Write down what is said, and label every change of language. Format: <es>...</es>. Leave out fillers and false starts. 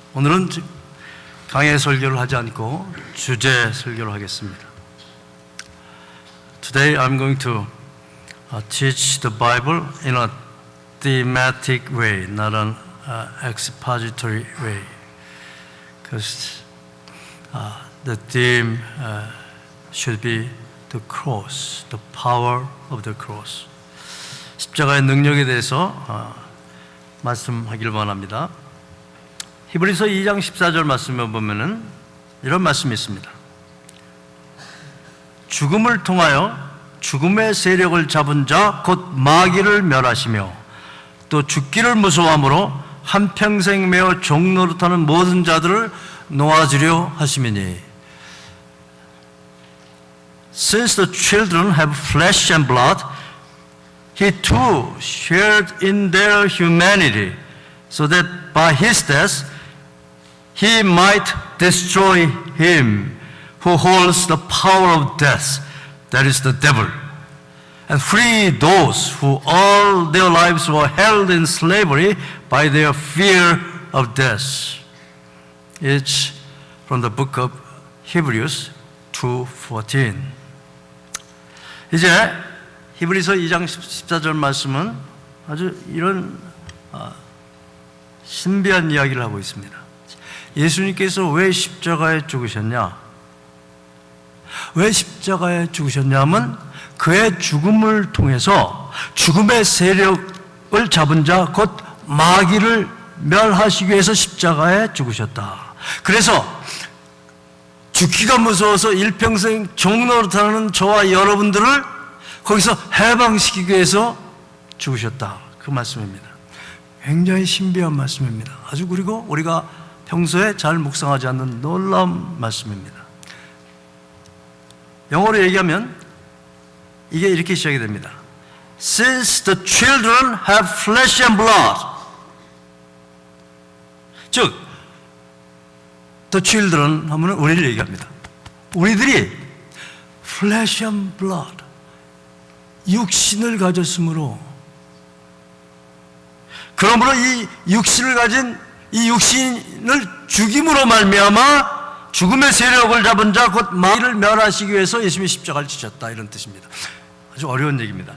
<ko>오늘은 강해 설교를 하지 않고 주제 설교를 하겠습니다.</ko> <en>Today I'm going to teach the Bible in a thematic way, not an expository way. Because the theme should be the cross, the power of the cross.</en> <ko>십자가의 능력에 대해서 말씀하길 원합니다. 히브리서 2장 14절 말씀에 보면은 이런 말씀이 있습니다. 죽음을 통하여 죽음의 세력을 잡은 자 곧 마귀를 멸하시며 또 죽기를 무서워함으로 한평생 매어 종노릇하는 모든 자들을 놓아주려 하심이니</ko> <en>Since the children have flesh and blood, he too shared in their humanity, so that by his death he might destroy him who holds the power of death, that is the devil, and free those who all their lives were held in slavery by their fear of death. It's from the book of Hebrews 2:14.</en> <ko>이제 히브리서 2장 14절 말씀은 아주 이런 신비한 이야기를 하고 있습니다. 예수님께서 왜 십자가에 죽으셨냐? 왜 십자가에 죽으셨냐면 그의 죽음을 통해서 죽음의 세력을 잡은 자 곧 마귀를 멸하시기 위해서 십자가에 죽으셨다. 그래서 죽기가 무서워서 일평생 종노릇하는 저와 여러분들을 거기서 해방시키기 위해서 죽으셨다. 그 말씀입니다. 굉장히 신비한 말씀입니다. 아주 그리고 우리가 평소에 잘 묵상하지 않는 놀라운 말씀입니다. 영어로 얘기하면 이게 이렇게 시작이 됩니다.</ko> <en>Since the children have flesh and blood,</en> <ko>즉</ko> <en>The children</en> <ko>하면 우리를 얘기합니다. 우리들이</ko> <en>flesh and blood,</en> <ko>육신을 가졌으므로, 그러므로 이 육신을 가진 이 육신을 죽임으로 말미암아 죽음의 세력을 잡은 자 곧 마귀를 멸하시기 위해서 예수님이 십자가를 지셨다, 이런 뜻입니다. 아주 어려운 얘기입니다.</ko>